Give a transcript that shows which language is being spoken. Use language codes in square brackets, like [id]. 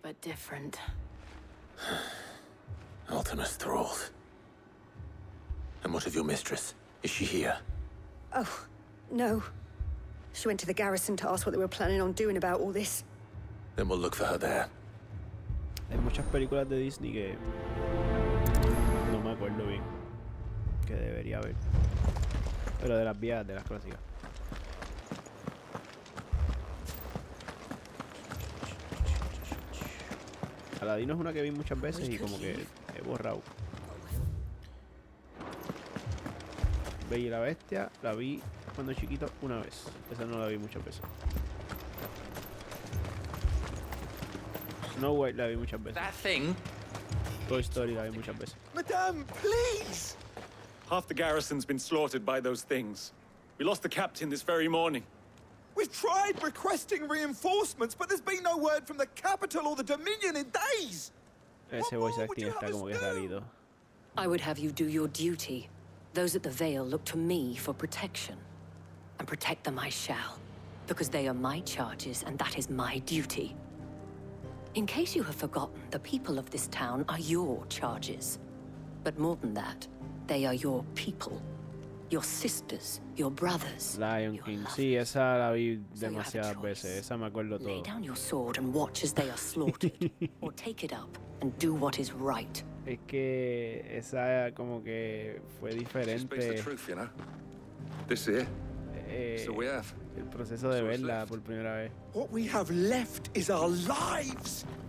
[en] But different. Ultimus thralls. And what of your mistress? Is she here? Oh, no. She went to the garrison to ask what they were planning on doing about all this. Then we'll look for her there. [es] Hay muchas películas de Disney que no me acuerdo bien. Que debería haber. Pero de las viejas, de las clásicas. Aladino es una que vi muchas veces y como que he borrado. Bella y la Bestia la vi cuando chiquito una vez. Esa no la vi muchas veces. Snow White la vi muchas veces. [en] That thing? [es] Toy Story la vi muchas veces. [en] Madame, please! Half the garrison's been slaughtered by those things. We lost the captain this very morning. We've tried requesting reinforcements, but there's been no word from the capital or the Dominion in days. [es] Ese voice acting está como que rarito. [en] I would have you do your duty. Those at the Vale look to me for protection. And protect them I shall. Because they are my charges, and that is my duty. In case you have forgotten, the people of this town are your charges. But more than that, they are your people. Your sisters, your brothers. [es] Lion King, sí, esa la vi demasiadas veces, esa me acuerdo todo. [en] Lay down your sword and watch as they are slaughtered. Or take it up and do what is right. [es] Es que esa como que fue diferente. [en] This here. So we have. [es] El proceso de verla por primera vez. [en] What we have left is our lives.